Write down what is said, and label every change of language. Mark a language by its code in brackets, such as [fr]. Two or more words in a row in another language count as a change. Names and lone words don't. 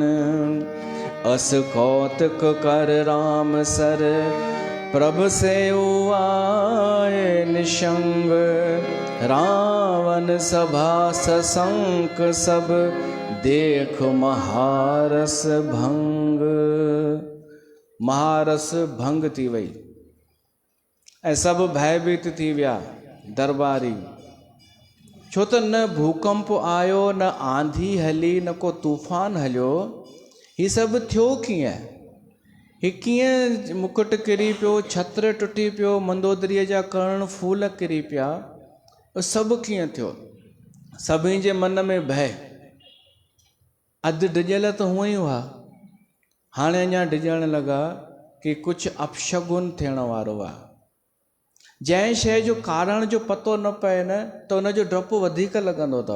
[awa] अस कौतक कर राम सर, प्रभ से आए निशंग, रावण सभा सशंक सब, देख महारस भंग। [sd] महारस भंग थी वई ऐं सभु भयभीत थी विया दरबारी, छो त न भूकंप आयो, न आंधी हली, न को तूफ़ान हलियो। ही सभु थियो कीअं? ही कीअं मुकुट किरी पियो, छत्र टुटी पियो, मंदोदरीअ जा कर्ण फूल किरी पिया, सभु कीअं थियो? सभिनी जे मन में भय। अधु डिॼल त हूअं ई हुआ, हाणे अञा डिॼण लॻा कि कुझु अपशगुन थियण वारो आहे। जंहिं शइ जो कारण जो पतो न पए न, त उनजो डपु वधीक लॻंदो अथव।